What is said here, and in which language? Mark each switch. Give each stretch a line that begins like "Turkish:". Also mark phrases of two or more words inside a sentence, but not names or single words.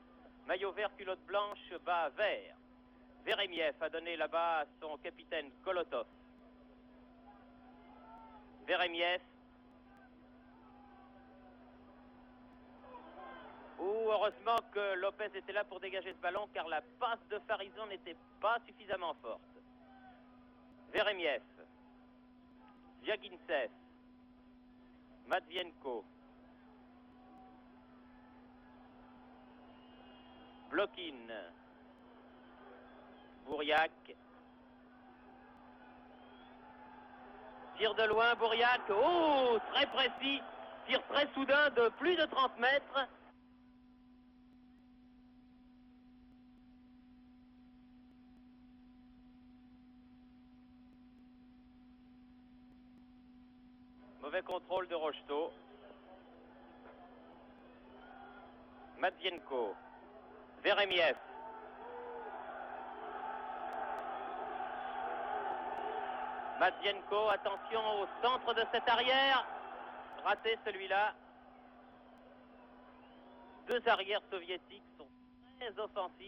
French: Maillot vert, culotte blanche, bas vert. Veremiev a donné là-bas à son capitaine Kolotov. Veremiev. Heureusement que Lopez était là pour dégager ce ballon car la passe de Farison n'était pas suffisamment forte. Veremiev. Viagintsev. Matvienko. Blokin. Bouriac. Tir de loin, Bouriac. Oh, très précis. Tir très soudain de plus de 30 mètres. Mauvais contrôle de Rocheteau. Matvienko. Veremiev. Matvienko, attention au centre de cette arrière. Raté celui-là. Deux arrières soviétiques sont très offensifs.